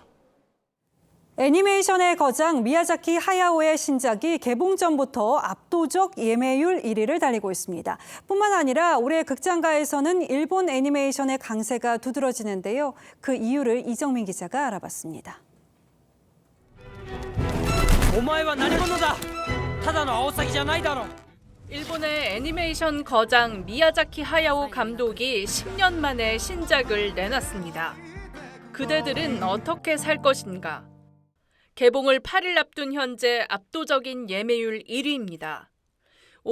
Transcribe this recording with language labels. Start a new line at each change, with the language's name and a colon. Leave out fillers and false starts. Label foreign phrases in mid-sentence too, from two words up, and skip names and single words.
Korean: 애니메이션의 거장 미야자키 하야오의 신작이 개봉 전부터 압도적 예매율 1위를 달리고 있습니다. 뿐만 아니라 올해 극장가에서는 일본 애니메이션의 강세가 두드러지는데요. 그 이유를 이정민 기자가 알아봤습니다.
Japanese: お前は何者だ? ただのアオサギじゃないだろ.
Korean: 일본의 애니메이션 거장 미야자키 하야오 감독이 10년 만에 신작을 내놨습니다. 그대들은 어떻게 살 것인가? 개봉을 8일 앞둔 현재 압도적인 예매율 1위입니다.